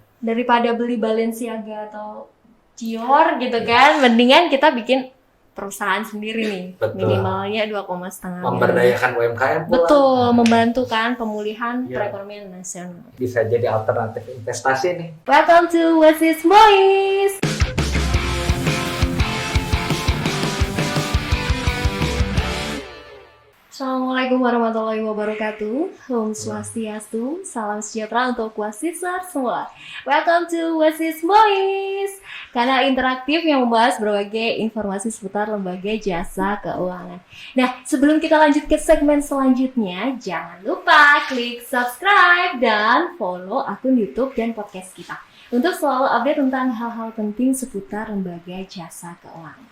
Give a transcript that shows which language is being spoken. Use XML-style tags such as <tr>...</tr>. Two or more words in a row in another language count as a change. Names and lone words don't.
<id>Daripada beli Balenciaga atau Dior gitu kan, mendingan kita bikin perusahaan sendiri nih. Betul. Minimalnya 2,5 miliar. Memberdayakan UMKM pula. Betul, membantu kan pemulihan Iya. perekonomian nasional. Bisa jadi alternatif investasi nih.</id> <en>Welcome to What's This Boys.</en> <ar>السلام عليكم ورحمة الله وبركاته.</ar> <ban>Om Swastiastu,</ban> <id>salam sejahtera untuk wasisar semua.</id> <en>Welcome to What's This Boys,</en> <id>kanal interaktif yang membahas berbagai informasi seputar lembaga jasa keuangan. Nah, sebelum kita lanjut ke segmen selanjutnya, jangan lupa klik subscribe dan follow akun YouTube dan podcast kita untuk selalu update tentang hal-hal penting seputar lembaga jasa keuangan.</id>